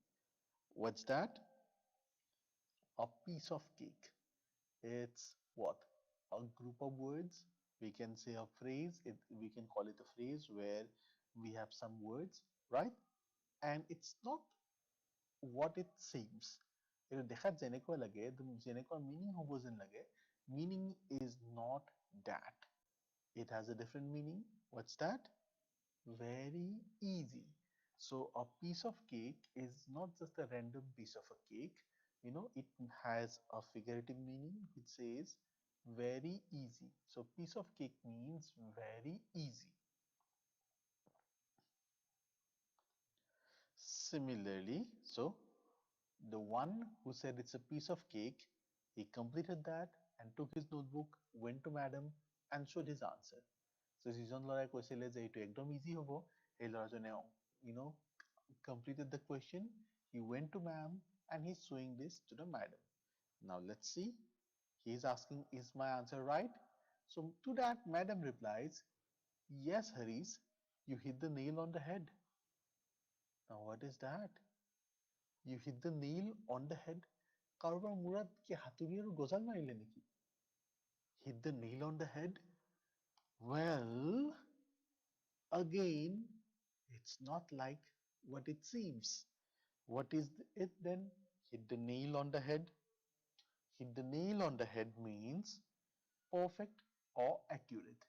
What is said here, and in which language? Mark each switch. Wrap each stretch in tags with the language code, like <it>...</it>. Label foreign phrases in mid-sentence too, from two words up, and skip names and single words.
<en>What's that? A piece of cake. It's what? A group of words. We can say a phrase. We can call it a phrase where we have some words, right? And it's not what it seems.</en> <as>এইটো দেখাত যেনেকুৱা লাগে, যেনেকুৱা meaning হ'ব যেন লাগে,</as> <en>meaning is not that. It has a different meaning. What's that? Very easy. So a piece of cake is not just a random piece of a cake. It has a figurative meaning which says very easy. So piece of cake means very easy. Similarly, so the one who said it's a piece of cake, he completed that and took his notebook, went to madam and showed his answer.</en> <as>So যিজন ল'ৰাই কৈছিলে যে এইটো একদম ইজি হ'ব, সেই ল'ৰাজনে</as> <en>completed the question. He went to ma'am and he's showing this to the madam. Now let's see. He's asking, is my answer right? So to that, madam replies, yes, Haris, you hit the nail on the head. Now what is that? You hit the nail on the head.</en> <as>কাৰোবাৰ মূৰত কি হাতুৰি আৰু গজাল মাৰিলে নেকি?</as> <en>Hit the nail on the head? Well, again, it's not like what it seems. What is it then? Hit the nail on the head. Hit the nail on the head means perfect or accurate.</en>